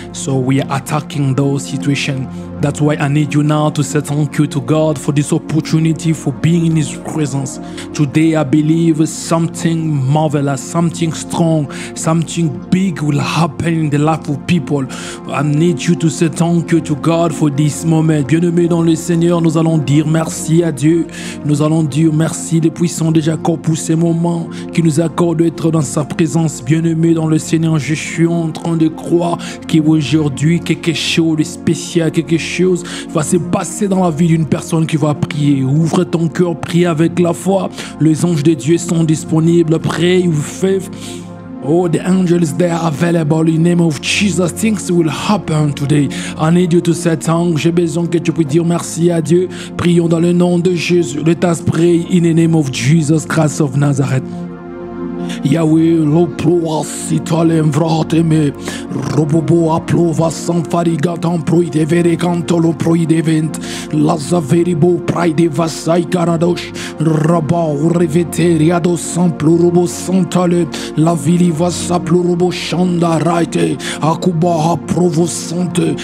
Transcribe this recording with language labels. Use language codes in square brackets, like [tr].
[en] So we are attacking those situations. That's why I need you now to say thank you to God for this opportunity, for being in His presence. Today I believe something marvelous, something strong, something big will happen in the life of people. I need you to say thank you to God for this moment. [fr] Bien-aimés dans le Seigneur, nous allons dire merci à Dieu. Nous allons dire merci le puissant de Jacob pour ces moments qui nous accorde d'être dans sa présence. Bien-aimés dans le Seigneur, je suis en train de croire qu'aujourd'hui quelque chose de spécial, quelque chose va se passer dans la vie d'une personne qui va prier. Ouvre ton cœur, prie avec la foi. Les anges de Dieu sont disponibles. [en] Pray with faith. Oh, the angels, they are available in the name of Jesus. Things will happen today. I need you to say thanks. [fr] J'ai besoin que tu puisses dire merci à Dieu. Prions dans le nom de Jésus. [en] Let us pray in the name of Jesus Christ of Nazareth. Yahweh, lo ploa sitale vrateme, robobo aplova san farigatam proide vere canto lo proide vent, laza veribo praide vasai caradosh, raba reveteriado san plurobo santale, la vili vasa plurobo shanda raite, akuba provo sante.